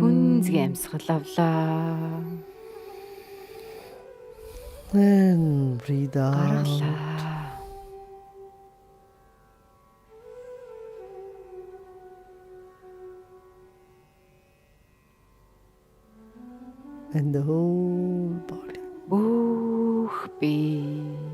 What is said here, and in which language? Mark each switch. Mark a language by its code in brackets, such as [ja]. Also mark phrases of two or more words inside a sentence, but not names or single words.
[mn] Гүнзгий амьсгал авлаа. [en] and breathe out. [mn] Гаргалаа. [en] And the whole body. [mn] Бүх бие.